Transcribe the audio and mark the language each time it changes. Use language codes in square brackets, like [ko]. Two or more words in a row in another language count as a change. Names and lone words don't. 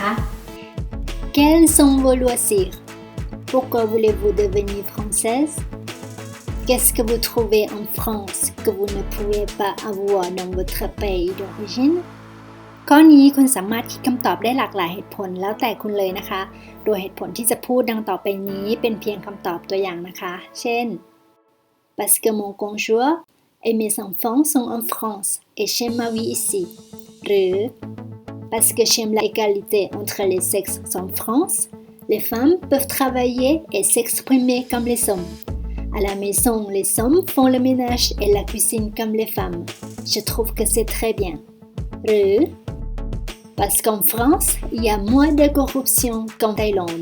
[fr] Quels sont vos loisirs? Pourquoi voulez-vous devenir française? Qu'est-ce que vous trouvez en France que vous ne pouvez pas avoir dans votre pays d'origine? [th] ข้อนี้คุณสามารถคิดคำตอบได้หลากหลายเหตุผลแล้วแต่คุณเลยนะคะโดยเหตุผลที่จะพูดดังต่อไปนี้เป็น เพียงคำตอบตัวอย่างนะคะเช่น [fr] Parce que mon conjoint et mes enfants sont en France et j'aime ma vie ici หรือ Parce que j'aime l'égalité entre les sexes en France les femmes peuvent travailler et s'exprimer comme les hommes à la maison les hommes font le ménage et la cuisine comme les femmes je trouve que c'est très bien หรือ Parce qu'en France, il y a moins de corruption qu'en Thaïlande.